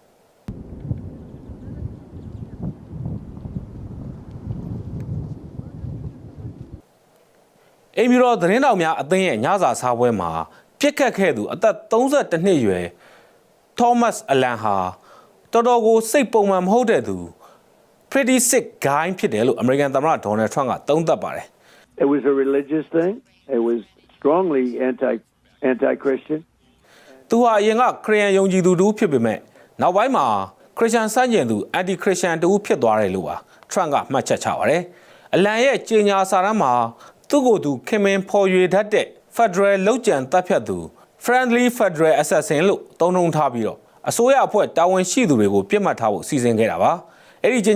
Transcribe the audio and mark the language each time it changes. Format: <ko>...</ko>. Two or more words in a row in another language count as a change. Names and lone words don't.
<my>အိမ်ပြည်တော်သတင်းတော်များအသင်းရဲ့ညစာစားပွဲမှာပြစ်ခတ်ခဲ့သူအသက်32နှစ်အရွယ်သောမတ်အလန်ဟာတော်တော်ကိုစိတ်ပုံမှန်မဟုတ်တဲ့သူ</my> <en>pretty sick guy</en> <my>ဖြစ်တယ်လို့အမေရိကန်သမ္မတဒေါ်နယ်ထရန့်ကသုံးသပ်ပါတယ်</my> <en>It was a religious thing. It was strongly anti-Christian.</en> <my>သူဟာအရင်ကခရစ်ယာန်ယုံကြည်သူတူဖြစ်ပေမဲ့နောက်ပိုင်းမှာခရစ်ယာန်ဆန့်ကျင်သူ</my> <en>anti Christian</en> <my>တူဖြစ်သွားတယ်လို့ပါထရန့်ကမှတ်ချက်ချပါတယ်အလန်ရဲ့ကြေညာစာတမ်းမှာသူ့ကိုယ်သူခင်မင်ဖော်ရွေတတ်တဲ့ Federal လောက်ကျန်တပ်ဖြတ်သူ</my> <en>Friendly Federal Assassin</en> <my>လို့သုံးနှုန်းထားပြီးတော့အစိုးရအဖွဲ့တာဝန်ရှိသူတွေကိုပြစ်မှတ်ထားဖို့စီစဉ်ခဲ့တာပါအဲ့ဒီကြေ</my>